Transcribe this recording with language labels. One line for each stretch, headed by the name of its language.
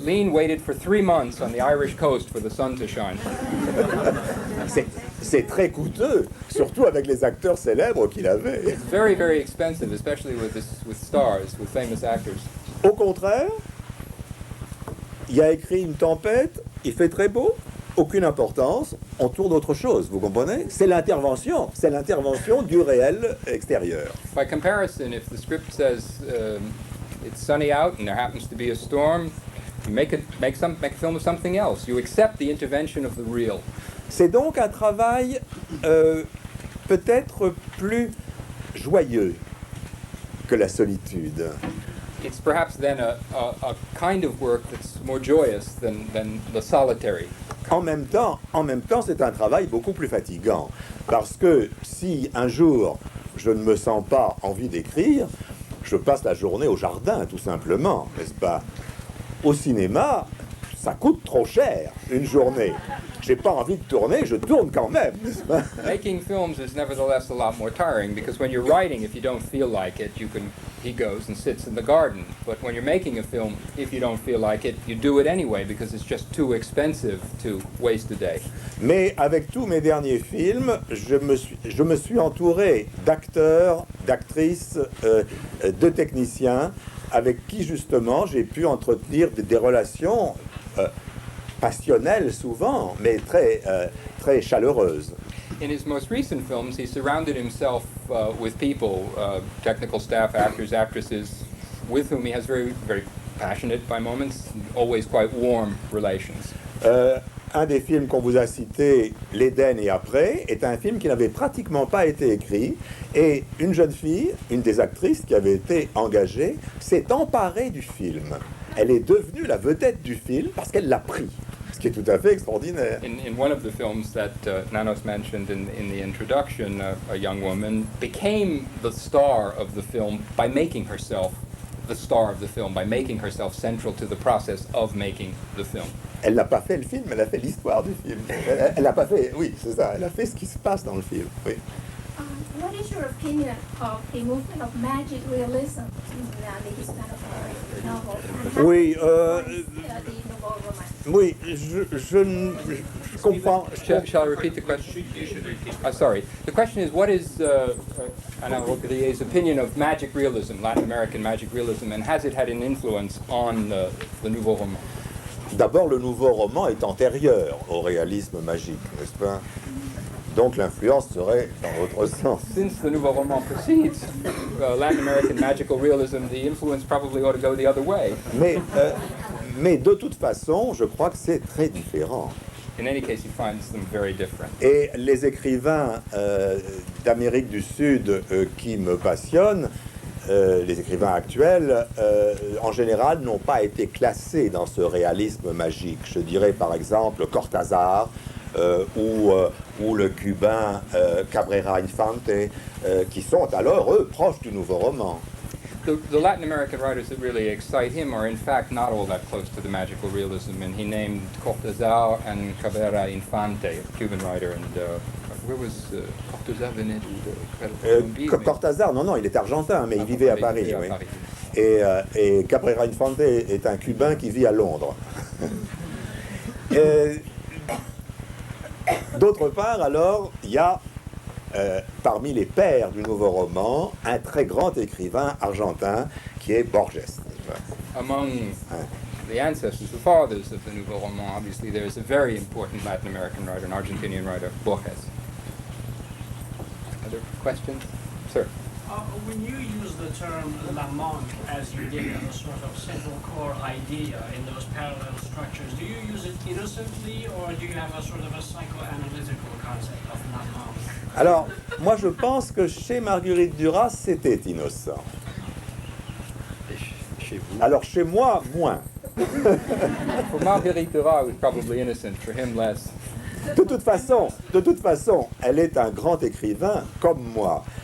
English: Lean waited for 3 months on the Irish coast for the sun to shine.
French: C'est très coûteux, surtout avec les acteurs célèbres qu'il avait.
English: It's very, very expensive, especially with stars, with famous actors.
French: Au contraire, il a écrit une tempête, il fait très beau, aucune importance, on tourne autre chose, vous comprenez? C'est l'intervention du réel extérieur.
English: By comparison, if the script says it's sunny out and there happens to be a storm, you make a film of something else. You accept the intervention of the real.
French: C'est donc un travail peut-être plus joyeux que la solitude.
English: It's perhaps then a kind of work that's more joyous than the solitary.
French: En même temps, c'est un travail beaucoup plus fatigant. Parce que si un jour je ne me sens pas envie d'écrire, je passe la journée au jardin, tout simplement, n'est-ce pas? Au cinéma, ça coûte trop cher, une journée. J'ai pas envie de tourner, je tourne quand même, n'est-ce pas?
English: Making films is nevertheless a lot more tiring because when you're writing, if you don't feel like it, he goes and sits in the garden. But when you're making a film, if you don't feel like it, you do it anyway because it's just too expensive to waste a day.
French: Mais avec tous mes derniers films, je me suis entouré d'acteurs, d'actrices, de techniciens avec qui justement j'ai pu entretenir des relations passionnelles souvent, mais très chaleureuses.
English: In his most recent films, he surrounded himself with people, technical staff, actors, actresses, with whom he has very, very passionate by moments, always quite warm relations.
French: Un des films qu'on vous a cité, L'Éden et après, est un film qui n'avait pratiquement pas été écrit. Et une jeune fille, une des actrices qui avait été engagée, s'est emparée du film. Elle est devenue la vedette du film parce qu'elle l'a pris. Ce qui est tout à fait extraordinaire.
English: In one of the films that Nanos mentioned in the introduction, a young woman became the star of the film by making herself the star of the film, by making herself central to the process of making the film.
French: Elle n'a pas fait le film, elle a fait l'histoire du film. Elle n'a pas fait, oui, c'est ça, elle a fait ce qui se passe dans le film. Oui.
English: What is your opinion of the movement of magic realism in this kind of novel? And how
French: Oui,
English: the nouveau roman?
French: oui, je comprends.
English: Shall I repeat the question? Sorry. The question is, what is Alain Rogrier's opinion of magic realism, Latin American magic realism, and has it had an influence on the nouveau roman?
French: D'abord, le nouveau roman est antérieur au réalisme magique, n'est-ce pas? Donc l'influence serait dans l'autre sens.
English: Since the nouveau roman precedes Latin American magical realism, the influence probably ought to go the other way.
French: Mais de toute façon, je crois que c'est très différent.
English: In any case, he finds them very different.
French: Et les écrivains d'Amérique du Sud qui me passionnent, les écrivains actuels, en général, n'ont pas été classés dans ce réalisme magique. Je dirais par exemple Cortázar ou le cubain Cabrera Infante, qui sont alors, eux, proches du nouveau roman.
English: The Latin American writers that really excite him are in fact not all that close to the magical realism, and he named Cortázar and Cabrera Infante, a Cuban writer, and where was Cortázar
French: venait de Colombie? Cortázar, non, il est argentin, mais il vivait à Paris. Oui. Paris. Et Cabrera Infante est un Cubain qui vit à Londres. D'autre part, alors, il y a parmi les pères du nouveau roman un très grand écrivain argentin qui est Borges.
English: Among the ancestors, the fathers of the nouveau roman, obviously there is a very important Latin American writer, an Argentinian writer, Borges. Other questions? Sir. When you use the term l'amant, as you did as a sort of central core idea in those parallel structures, do you use it innocently or do you have a sort of a psychoanalytical concept of l'amant?
French: Alors, moi je pense que chez Marguerite Duras, c'était innocent. Chez vous? Alors chez moi, moins.
English: For Marguerite Duras, it was probably innocent. For him, less.
French: De toute façon, elle est un grand écrivain comme moi.